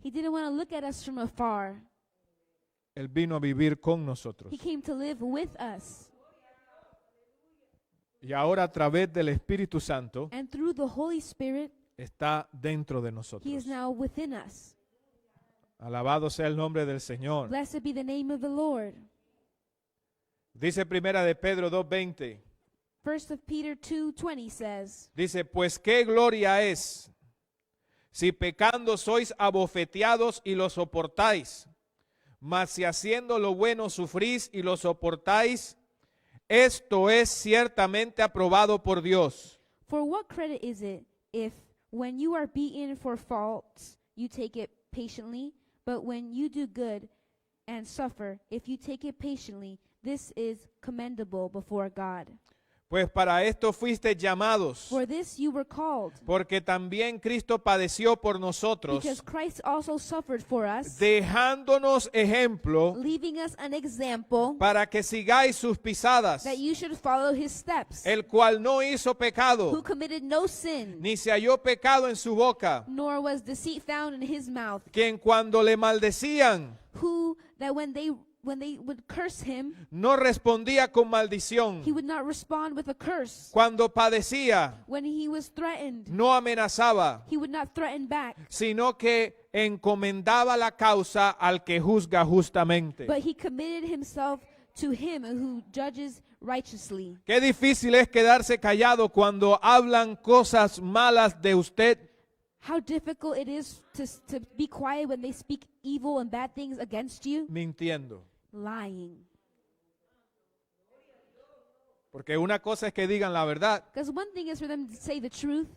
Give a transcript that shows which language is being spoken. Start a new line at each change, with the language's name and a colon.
English: He didn't want to look at us from afar.
Spanish: Él vino a vivir con nosotros.
English: He came to live with us.
Spanish: Y ahora a través del Espíritu Santo
English: And through the Holy Spirit,
Spanish: está dentro de
English: he
Spanish: nosotros.
English: is now within us.
Spanish: Alabado sea el nombre del Señor.
English: Blessed be the name of the Lord.
Spanish: Dice Primera de Pedro 2:20.
English: 1 of Peter 2:20 says,
Spanish: Dice, pues qué gloria es si pecando sois abofeteados y lo soportáis, mas si haciendo lo bueno sufrís y lo soportáis, esto es ciertamente aprobado por Dios.
English: For what credit is it if, when you are beaten for faults, you take it patiently? But when you do good and suffer, if you take it patiently, this is commendable before God.
Spanish: Pues para esto fuisteis llamados,
English: For this you were called,
Spanish: porque también Cristo padeció por nosotros,
English: because Christ also suffered for us,
Spanish: dejándonos ejemplo
English: leaving us an example
Spanish: para que sigáis sus pisadas,
English: that you should follow his steps,
Spanish: el cual no hizo
English: who
Spanish: pecado,
English: committed no sin,
Spanish: ni se halló pecado en su boca,
English: nor was deceit found in his mouth,
Spanish: quien cuando le maldecían
English: who that when they would curse him,
Spanish: no respondía con maldición,
English: he would not respond with a curse.
Spanish: cuando padecía
English: When he was threatened,
Spanish: no amenazaba,
English: he would not threaten back,
Spanish: sino que encomendaba la causa al que juzga justamente.
English: but he committed himself to him who judges righteously.
Spanish: Qué difícil es quedarse callado cuando hablan cosas malas de usted.
English: How difficult it is to be quiet when they speak evil and bad things against you.
Spanish: Mintiendo.
English: Lying.
Spanish: Porque una cosa es que digan la verdad,
English: Because one thing is for them to say the truth